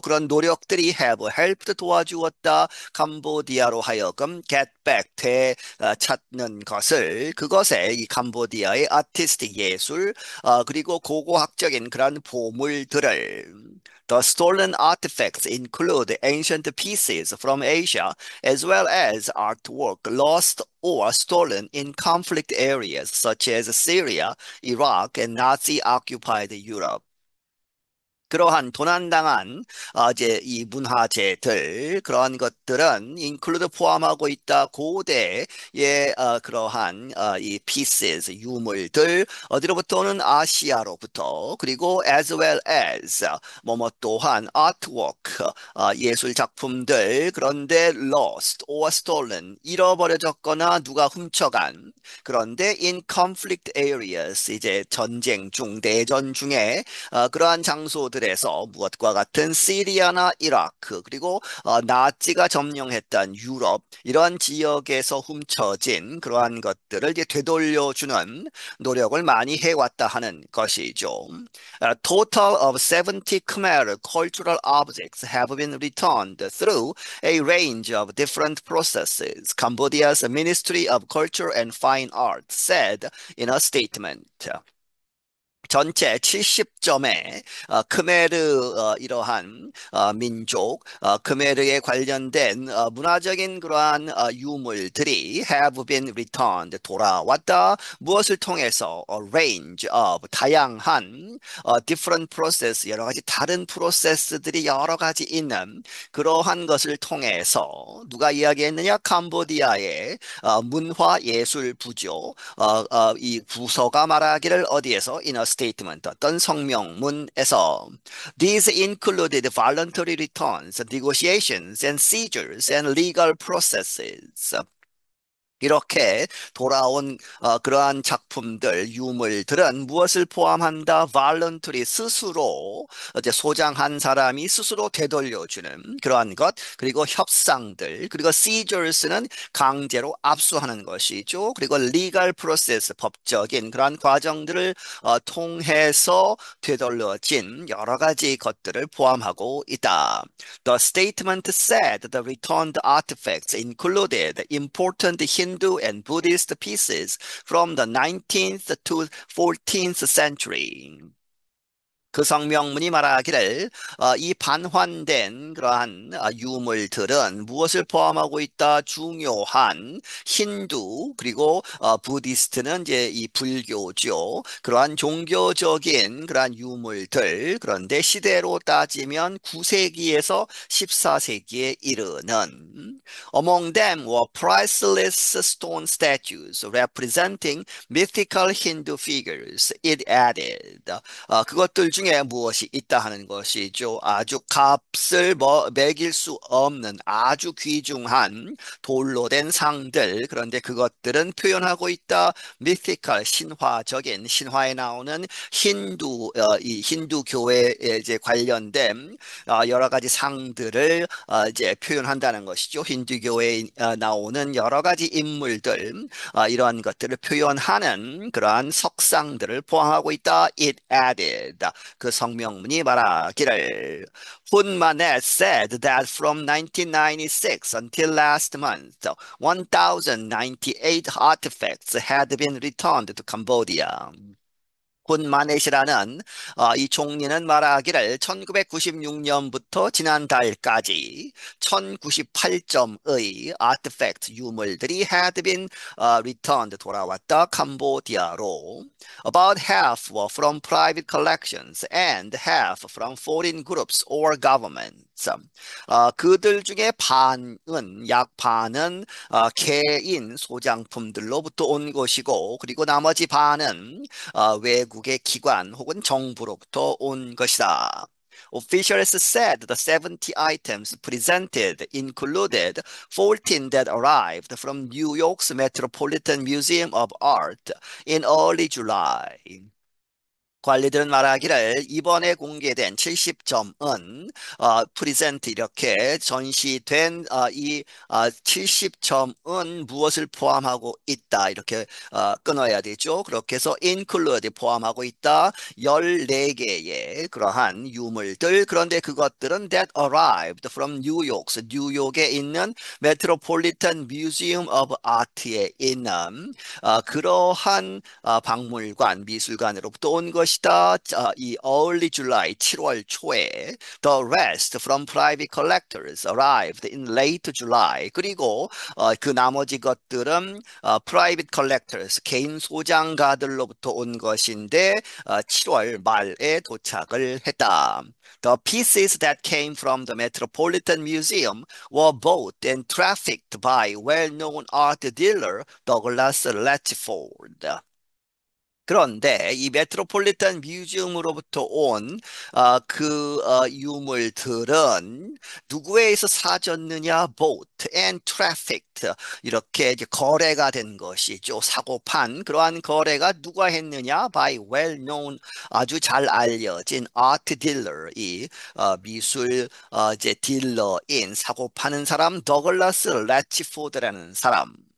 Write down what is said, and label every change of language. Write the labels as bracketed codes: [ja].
[ko] 그런 노력들이 [en] have helped [ko] 도와주었다. 캄보디아로 하여금 [en] get back [ko] 되찾는 것을 그것에 이 캄보디아의 아티스틱 예술 그리고 고고학적인 그런 보물들을 [en] The stolen artifacts include ancient pieces from Asia as well as artwork lost or stolen in conflict areas such as Syria, Iraq, and Nazi-occupied Europe. [ko] 그러한 도난당한 이제 이 문화재들 그러한 것들은 include 포함하고 있다 고대의 그러한 이 pieces 유물들 어디로부터 오는 아시아로부터 그리고 [en] as well as [ko] 뭐뭐 또한 artwork 예술 작품들 그런데 [en] lost or stolen [ko] 잃어버려졌거나 누가 훔쳐간 그런데 [en] in conflict areas [ko] 이제 전쟁 중 내전 중에 그러한 장소들에서 무엇과 같은 시리아나 이라크 그리고 나치가 점령했던 유럽 이러한 지역에서 훔쳐진 그러한 것들을 이제 되돌려주는 노력을 많이 해왔다 하는 것이죠. [en] A total of 70 Khmer cultural objects have been returned through a range of different processes, Cambodia's Ministry of Culture and Fine Arts said in a statement. [ko] 전체 70점의 크메르 이러한 민족 크메르에 관련된 문화적인 그러한 유물들이 [en] have been returned [ko] 돌아왔다. 무엇을 통해서 [en] a range of [ko] 다양한 [en] different process [ko] 여러 가지 다른 프로세스들이 여러 가지 있는 그러한 것을 통해서 누가 이야기했느냐? 캄보디아의 문화 예술 부조 이 부서가 말하기를 어디에서 [en] in a statement [ko] 어떤 성명문에서 [en] these included voluntary returns, negotiations and seizures and legal processes. [ko] 이렇게 돌아온 그러한 작품들, 유물들은 무엇을 포함한다? voluntary 스스로 이제 소장한 사람이 스스로 되돌려주는 그러한 것, 그리고 협상들, 그리고 seizures는 강제로 압수하는 것이죠. 그리고 legal process 법적인 그러한 과정들을 통해서 되돌려진 여러 가지 것들을 포함하고 있다. [en] The statement said the returned artifacts included important Hindu and Buddhist pieces from the 19th to 14th century. [ko] 그 성명문이 말하기를 이 반환된 그러한 유물들은 무엇을 포함하고 있다? 중요한 힌두 그리고 부디스트는 이제 이 불교죠. 그러한 종교적인 그러한 유물들 그런데 시대로 따지면 9세기에서 14세기에 이르는 [en] Among them were priceless stone statues representing mythical Hindu figures. It added. [ko] 그것들 중에 무엇이 있다 하는 것이죠. 아주 값을 매길 수 없는 아주 귀중한 돌로 된 상들. 그런데 그것들은 표현하고 있다. [en] mythical [ko] 신화적인 신화에 나오는 이 힌두 교회에 이제 관련된 여러 가지 상들을 이제 표현한다는 것이죠. 힌두교에 나오는 여러 가지 인물들 이러한 것들을 표현하는 그러한 석상들을 포함하고 있다. [en] It added. [ko] 그 성명문이 말하기를 [en] Hunmanet said that from 1996 until last month, 1,098 artifacts had been returned to Cambodia. [ko] 훈마넷이라는 이 총리는 말하기를 1996년부터 지난달까지 1098점의 아티팩트 유물들이 [en] had been returned [ko] 돌아왔다 캄보디아로 [en] about half were from private collections and half from foreign groups or governments. [ko] 그들 중에 약 반은 개인 소장품들로부터 온 것이고 그리고 나머지 반은 외국의 기관 혹은 정부로부터 온 것이다. [en] Officials said the 70 items presented included 14 that arrived from New York's Metropolitan Museum of Art in early July. [ko] 관리들은 말하기를 이번에 공개된 70점은 프리젠트 이렇게 전시된 이 70점은 무엇을 포함하고 있다 이렇게 끊어야 되죠. 그렇게 해서 include 포함하고 있다. 14개의 그러한 유물들 그런데 그것들은 [en] that arrived from New York, [ko] 뉴욕에 있는 메트로폴리탄 뮤지엄 오브 아트에 있는 그러한 박물관, 미술관으로부터 온 것이다. [en] 이 early July, [ko] 7월 초에 [en] the rest from private collectors arrived in late July. [ko] 그리고 그 나머지 것들은 private collectors, 개인 소장가들로부터 온 것인데 7월 말에 도착을 했다. [en] The pieces that came from the Metropolitan Museum were bought and trafficked by well-known art dealer Douglas Latchford. [ko] 그런데 이 메트로폴리탄 뮤지엄으로부터 온 유물들은 누구에 의해서 사졌느냐? [en] Bought and trafficked [ko] 이렇게 이제 거래가 된 것이죠. 사고 판 그러한 거래가 누가 했느냐? [en] By well-known [ko] 아주 잘 알려진 [en] art dealer [ko] 이 미술 이제 딜러인 사고 파는 사람 더글라스 레치포드라는 사람.